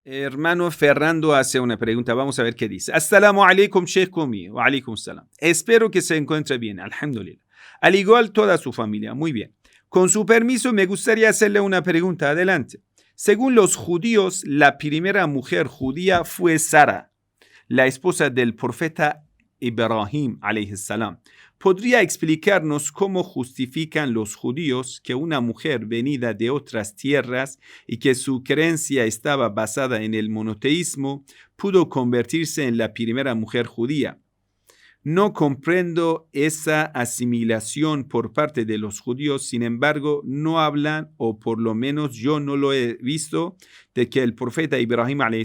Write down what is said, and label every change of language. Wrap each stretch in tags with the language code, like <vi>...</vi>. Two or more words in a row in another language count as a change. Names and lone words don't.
<es>Hermano Fernando hace una pregunta, vamos a ver qué dice.</es> <ar>السلام عليكم, Sheikh Kumi. وعليكم السلام.</ar> <es>Espero que se encuentre bien, alhamdulillah. Al igual toda su familia, muy bien. Con su permiso, me gustaría hacerle una pregunta. Adelante. Según los judíos, la primera mujer judía fue Sara, la esposa del profeta Ibrahim,</es> <ar>عليه السلام.</ar> <es>¿Podría explicarnos cómo justifican los judíos que una mujer venida de otras tierras y que su creencia estaba basada en el monoteísmo pudo convertirse en la primera mujer judía? No comprendo esa asimilación por parte de los judíos, sin embargo, no hablan, o por lo menos yo no lo he visto, de que el profeta Ibrahim a.s.</es>